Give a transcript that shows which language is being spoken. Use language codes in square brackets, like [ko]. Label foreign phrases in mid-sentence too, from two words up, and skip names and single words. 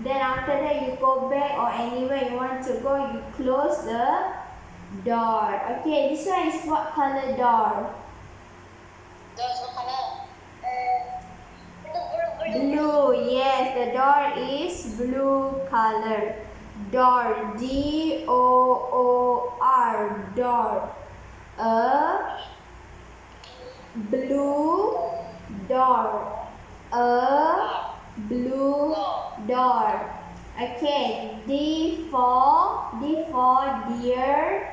[en] Then after that you go back or anywhere you want to go, you close the door. Okay, this one is what color door? Door what color? Blue. Yes, the door is blue color. Door. D-O-O-R. Door. A blue door. A blue door. Okay. D for deer.